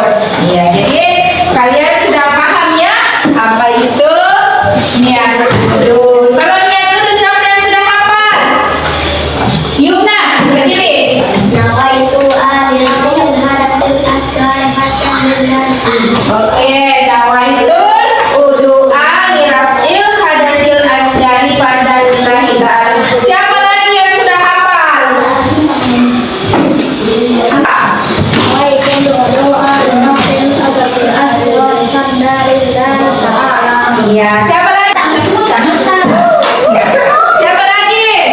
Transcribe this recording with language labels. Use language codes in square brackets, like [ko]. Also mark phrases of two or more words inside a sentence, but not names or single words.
[id] Iya, jadi kalian sudah paham ya apa itu niat wudu. Kalau niat wudu siapa yang sudah hafal? Yumna, berdiri. [ar] نويت لرفع الحدث الأصغر فرضا لله. [id] Oke, [ar] نويت الوضوء لرفع الحدث الأصغر فرضا لله تعالى. [id] Siapa lagi yang sudah hafal? [ar] نويت الوضوء لرفع الحدث الأصغر فرضا لله تعالى. [id] Iya, siapa lagi? Sebutkan. Siapa lagi?